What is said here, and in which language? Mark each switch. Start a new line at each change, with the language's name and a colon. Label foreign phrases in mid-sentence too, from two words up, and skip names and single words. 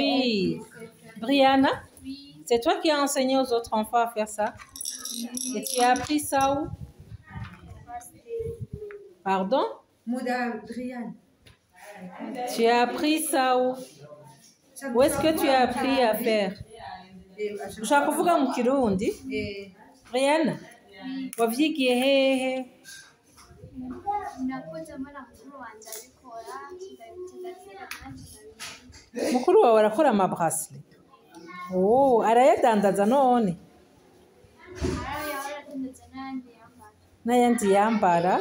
French: Oui. Brianna? C'est toi qui as enseigné aux autres enfants à faire ça? Et tu as appris ça où? Pardon? Brianna. Tu as appris ça où? Où est-ce que tu as appris à faire?
Rundi: Ushaka kuvuga mu Kirundi? Brianna? Wavyigiye hehe? Mukuru wawe arakora amabrasle? Oh, arayadandaza none? N'ayandi yambara?